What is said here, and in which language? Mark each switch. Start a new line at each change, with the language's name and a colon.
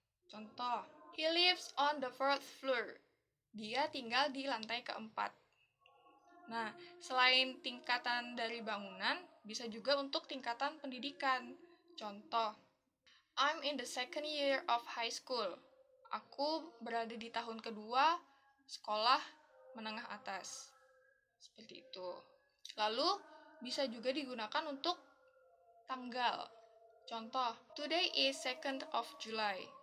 English: Contoh, he lives on the fourth floor.
Indonesian: Dia tinggal di lantai keempat. Nah, selain tingkatan dari bangunan, bisa juga untuk tingkatan pendidikan.
English: Contoh, I'm in the second year of high school.
Indonesian: Aku berada di tahun kedua sekolah menengah atas. Seperti itu. Lalu, bisa juga digunakan untuk tanggal.
English: Contoh, today is 2nd of July.